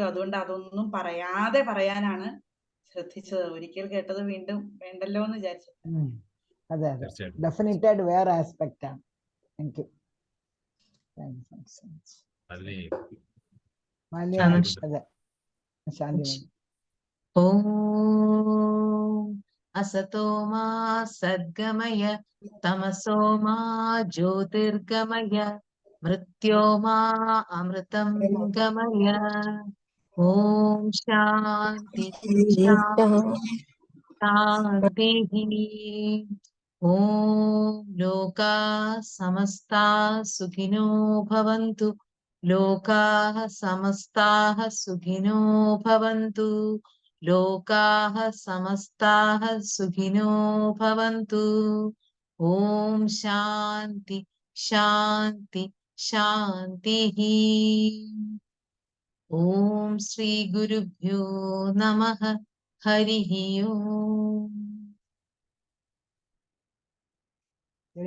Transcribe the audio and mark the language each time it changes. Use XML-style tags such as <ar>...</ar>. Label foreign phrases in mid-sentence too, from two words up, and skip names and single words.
<ml>അതുകൊണ്ട് അതൊന്നും പറയാതെ പറയാനാണ് ശ്രദ്ധിച്ചത്. ഒരിക്കൽ കേട്ടത് വീണ്ടും വേണ്ടല്ലോ എന്ന് വിചാരിച്ചു. അതെ അതെ, ഡെഫിനറ്റ് ആയിട്ട് വേറെ ആസ്പെക്ട് ആണ്.</ml> <en>thank you.</en> <ml>അതെ, ശാന്തി.</ml> <sa>ഓം असतो मा सद्गमय तमसो मा ज्योतिर्गमय मृत्यो मा अमृतं गमय. ओम शांति शांति शांति. ഓം ലോകാ സമസ്താ സുഖിനോ ഭവന്തു. ലോകാഃ സമസ്താഃ സുഖിനോ ഭവന്തു. ലോകാഃ സമസ്താഃ സുഖിനോ ഭവന്തു. ഓം ശാന്തി ശാന്തി ശാന്തിഃ. ഓം ശ്രീ ഗുരുഭ്യോ നമഃ. ഹരിഃ ഓം.</sa> <ml>ശരി,</ml>